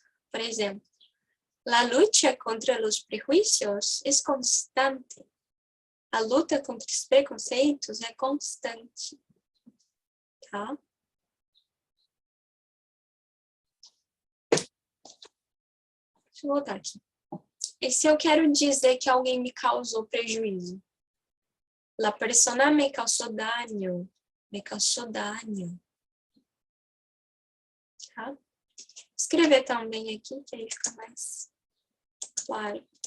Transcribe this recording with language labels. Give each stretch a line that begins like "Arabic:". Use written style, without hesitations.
Portuguese: Por exemplo,
Spanish: la lucha contra los prejuicios es constante.
Portuguese: A luta contra os preconceitos é constante. Tá? Deixa eu voltar aqui. E se eu quero dizer que alguém me causou prejuízo?
Spanish: La persona me causó daño. Me causó daño.
Portuguese: Tá? Vou escrever também aqui, que aí fica mais claro.